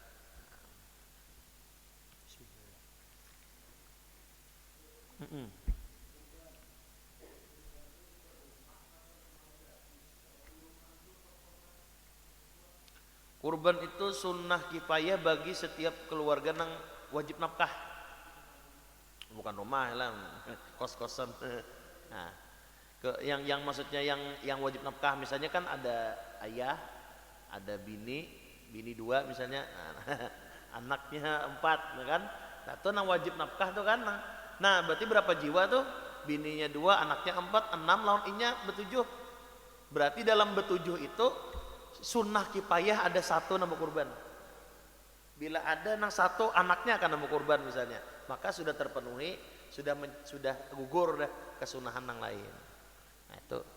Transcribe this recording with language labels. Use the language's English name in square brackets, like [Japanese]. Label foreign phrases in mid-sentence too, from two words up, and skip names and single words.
[Indonesian] Kurban itu sunnah kifayah bagi setiap keluarga nang wajib nafkah. Bukan rumah lah, kos-kosan. Nah, yang maksudnya yang wajib nafkah misalnya kan ada ayah, ada bini 2 misalnya, anaknya 4, kan? Nah, itu nang wajib nafkah tuh kan. Nah, berarti berapa jiwa tuh? [Banjar] Bininya 2, anaknya 4, 6 lawan inya ber-7. [Indonesian] Berarti dalam ber-7 itu sunnah kifayah ada 1 nama kurban. Bila ada nang 1 anaknya akan nama kurban misalnya, maka sudah terpenuhi, sudah gugur dah kesunahan nang lain. Nah, itu.